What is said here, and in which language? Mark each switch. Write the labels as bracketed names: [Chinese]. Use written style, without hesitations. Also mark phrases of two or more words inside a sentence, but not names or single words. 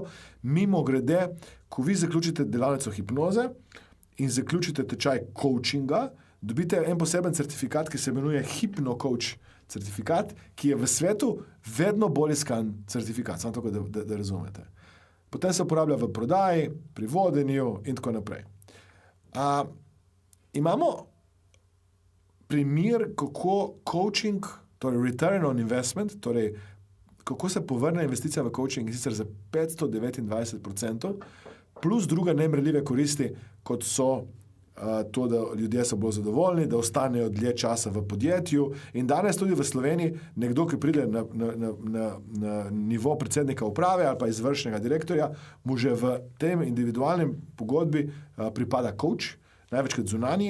[Slovenian] Mimogrede, ko vi zaključite delavnico hipnoze in zaključite tečaj coachinga, dobite en poseben certifikat, ki se imenuje HipnoCoach certifikat, ki je v svetu vedno bolj iskan certifikat. Samo tako, da razumete. Potem se uporablja v prodaji, pri vodenju in tako naprej. Imamo primer, kako coaching, torej [English] return on investment, [Slovenian] torej kako se povrne investicija v coaching in sicer za 529%, plus druga nemerljive koristi, kot so to, da ljudje so bolj zadovoljni, da ostanejo dlje časa v podjetju. In danes tudi v Sloveniji nekdo, ki pride na nivo predsednika uprave ali pa izvršnega direktorja, mu že v tem individualnem pogodbi pripada coach, največkrat zunanji.